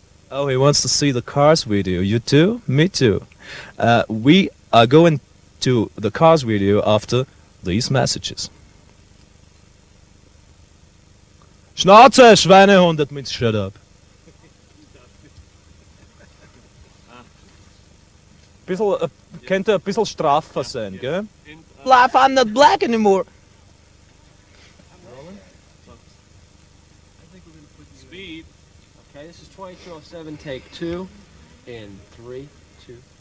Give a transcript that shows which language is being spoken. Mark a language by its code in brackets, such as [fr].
[en] Oh, he wants to see the Cars video. You too? Me too. We are going to the Cars video after these messages. [de] Schnauze, Schweinehund, [en] that means shut up. [de] Bisschen, könnte ein bisschen straffer sein, gell? [en] Life, I'm not black anymore. speed. Okay, this is 2207, take 2, in 3, 2.